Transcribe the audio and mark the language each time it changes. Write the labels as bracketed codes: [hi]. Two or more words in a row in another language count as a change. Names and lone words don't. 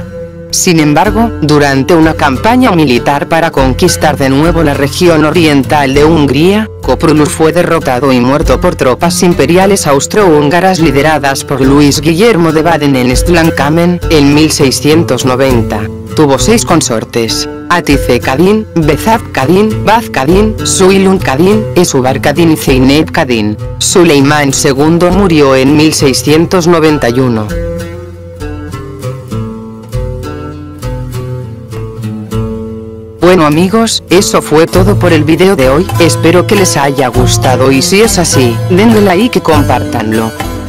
[es] Sin embargo, durante una campaña militar para conquistar de nuevo la región oriental de Hungría, Köprülü fue derrotado y muerto por tropas imperiales austrohúngaras lideradas por Luis Guillermo de Baden en Stlankamen, en 1690. Tuvo 6 consortes: Hatice Kadın, Behzat Kadın, Baz Kadın, Suilun Kadın, Esubar Kadın y Zeynep Kadın. Suleimán II murió en 1691. Bueno amigos, eso fue todo por el video de hoy, espero que les haya gustado y si es así, denle like y compártanlo.